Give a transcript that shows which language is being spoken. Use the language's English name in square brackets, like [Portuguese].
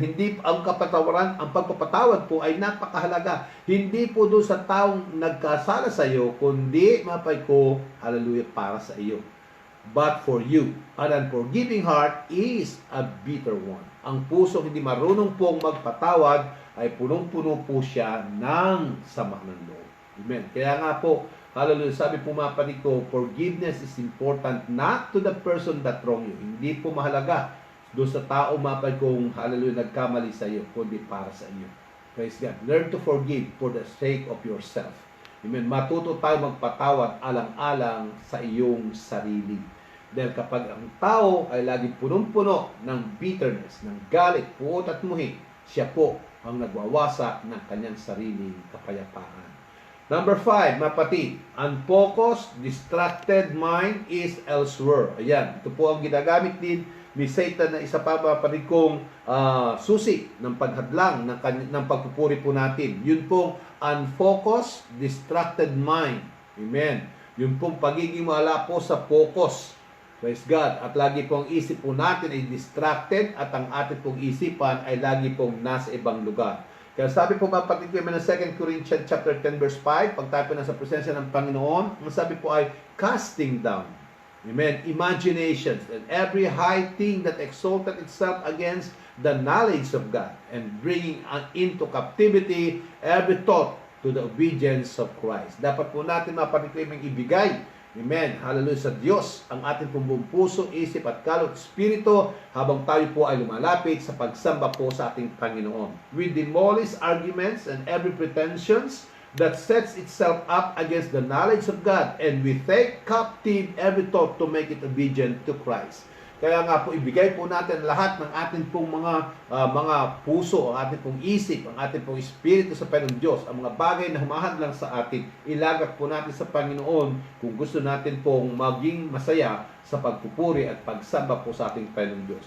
[Filipino] Hindi ang kapatawaran, ang pagpapatawad po ay napakahalaga. Hindi po doon sa taong nagkasala sa iyo, kundi mapay ko, hallelujah, para sa iyo. [English] But for you. An unforgiving heart is a bitter one. [Filipino] Ang puso hindi marunong pong magpatawad ay punong-puno po siya ng sama ng loob. Amen. Kaya nga po, hallelujah, sabi po mga kapatid ko, [English] forgiveness is important not to the person that wronged you. [Filipino] Hindi po mahalaga doon sa tao mapay kung hallelujah nagkamali sa iyo, kundi para sa iyo. [English] Praise God. Learn to forgive for the sake of yourself. Amen. [Filipino] Matuto tayo magpatawad alang-alang sa iyong sarili. Dahil kapag ang tao ay laging punong-puno ng bitterness, ng galit, puot at muhi, siya po ang nagwawasak ng kanyang sariling kapayapaan. [English] Number 5, mapati, unfocused, distracted mind is elsewhere. [Filipino] Ayan, ito po ang ginagamit din ni Satan na isa pa kong susi ng paghadlang ng pagpupuri po natin. Yun pong unfocused, distracted mind. Amen. Yun pong pagiging wala po sa focus. Praise God. At lagi pong isip po natin ay distracted at ang ating pong isipan ay lagi pong nasa ibang lugar. Kaya sabi po kapatid ko ng 2 Corinthians chapter 10 verse 5, pag tayo po nasa presensya ng Panginoon, ang sabi po ay [English] casting down. [Filipino] Amen. [English] Imaginations and every high thing that exalted itself against the knowledge of God and bringing into captivity every thought to the obedience of Christ. [Filipino] Dapat po natin mapatitiming ibigay, amen, hallelujah, sa Diyos ang ating buong puso, isip at kalot, espiritu habang tayo po ay lumalapit sa pagsamba po sa ating Panginoon. [English] We demolish arguments and every pretensions that sets itself up against the knowledge of God, and we take captive every thought to make it obedient to Christ. [Filipino] Kaya nga po, ibigay po natin lahat ng ating pong mga puso, ang ating pong isip, ang ating pong espiritu sa Panginoon Diyos, ang mga bagay na humahadlang sa atin, ilagat po natin sa Panginoon kung gusto natin pong maging masaya sa pagpupuri at pagsamba po sa ating Panginoon Diyos.